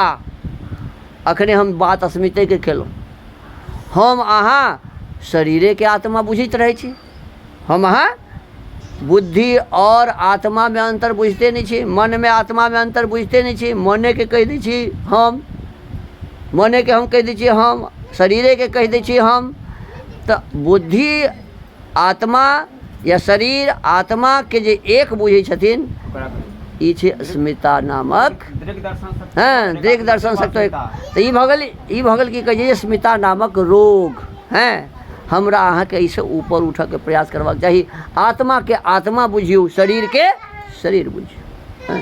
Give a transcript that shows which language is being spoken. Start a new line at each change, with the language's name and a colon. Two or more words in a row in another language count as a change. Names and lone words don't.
Maithili: अखने हम बात अस्मिते के केलहुँ। हम अहाँ शरीरे के आत्मा बुझैत रहै छी, हम अहाँ बुद्धि और आत्मा में अंतर बुझते नहीं छी, मन में आत्मा में अंतर बुझते नहीं छी। मने के कह दै छी हम, मने के हम कह दै छियै हम, शरीरे के कह दै छियै हम। तो बुद्धि आत्मा या शरीर आत्मा के जे एक बुझै छथिन ई छै अस्मिता नामक। हाँ दृग दर्शन शक्ति। तो ई भऽ गेल की कहै छै अस्मिता नामक रोग। हैं हमरा अहाँ के इसे ऊपर उठऽ के प्रयास करबाक चाही। आत्मा के आत्मा बुझियौ, शरीर के शरीर बुझियौ।